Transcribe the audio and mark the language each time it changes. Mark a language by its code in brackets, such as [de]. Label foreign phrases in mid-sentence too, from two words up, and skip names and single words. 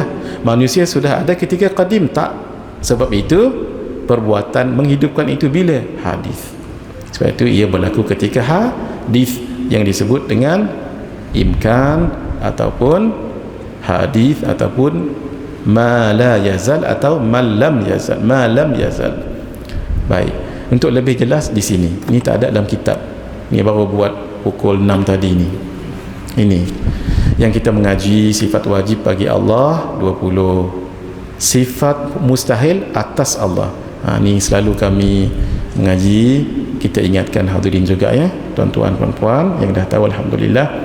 [ms] Manusia sudah ada ketika qadim, tak? Sebab itu perbuatan menghidupkan itu bila? Hadis. Sebab itu ia berlaku ketika hadis yang disebut dengan imkan ataupun hadis ataupun [ar] ما لا يزال [ms] atau [ar] ما لم يزل. [ms] Baik, untuk lebih jelas di sini, ini tak ada dalam kitab. Ini baru buat pukul 6 tadi ni. Ini yang kita mengaji sifat wajib bagi Allah 20, sifat mustahil atas Allah. Ni selalu kami mengaji, kita ingatkan hadirin juga ya, tuan-tuan puan-puan yang dah tahu, alhamdulillah.